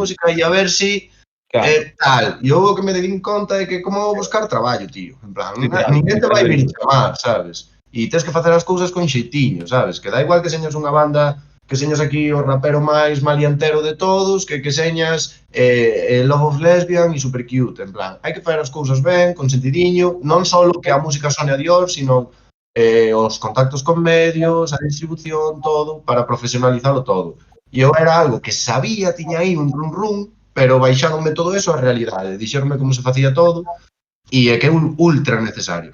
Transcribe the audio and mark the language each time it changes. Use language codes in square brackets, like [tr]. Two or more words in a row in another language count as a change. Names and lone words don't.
[gl] música e a ver si Claro. tal. E eu o que me din conta é que como buscar traballo, tío. En plan, Literal, ninguén te vai vir literal. chamar, sabes? E tens que facer as cousas con xeitiño, sabes? Que dá igual que señas unha banda, que señas aquí o rapero máis maliantero de todos, que señas Love of Lesbian e [en] super cute, [gl] en plan. Hai que facer as cousas ben, con sentidiño, non só que a música sone a Dios, sino os contactos con medios, a distribución, todo, para profesionalizalo todo. E eu era algo que sabía, tiña aí un run, pero baixáronme todo eso a realidade, dixeronme como se facía todo, e é que é un ultra necesario.